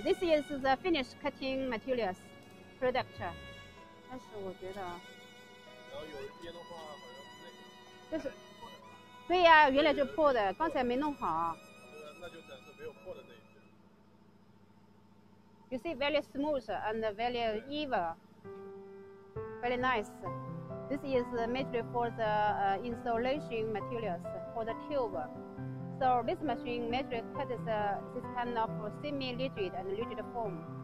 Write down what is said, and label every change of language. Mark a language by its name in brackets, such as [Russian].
[English] This is the finished cutting materials product. [Chinese] 但是我觉得，然后有一边的话好像就是，对呀，原来就破的，刚才没弄好。那就展示没有破的那一边。 [English] You see, very smooth and very even, very nice. This is the material for the insulation materials for the tube. So this machine material cuts this kind of semi-rigid and rigid form.